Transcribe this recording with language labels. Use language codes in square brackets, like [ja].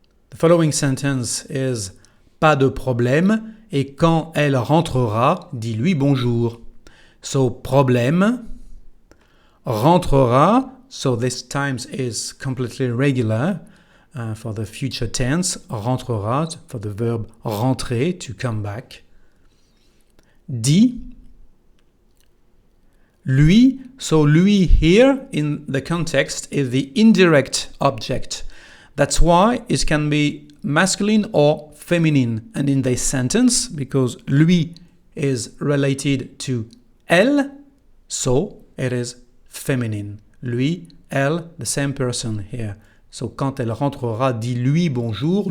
[en] The following sentence is [fr] pas de problème, et quand elle rentrera, dis-lui bonjour. [en] So problème, rentrera, so this times is completely regular for the future tense, rentrera for the verb rentrer, to come back. Dis, lui, so lui here in the context is the indirect object. That's why it can be masculine or feminine. And in this sentence, because lui is related to elle, so it is feminine. Lui, elle, the same person here. [fr] So quand elle rentrera, dis-lui bonjour.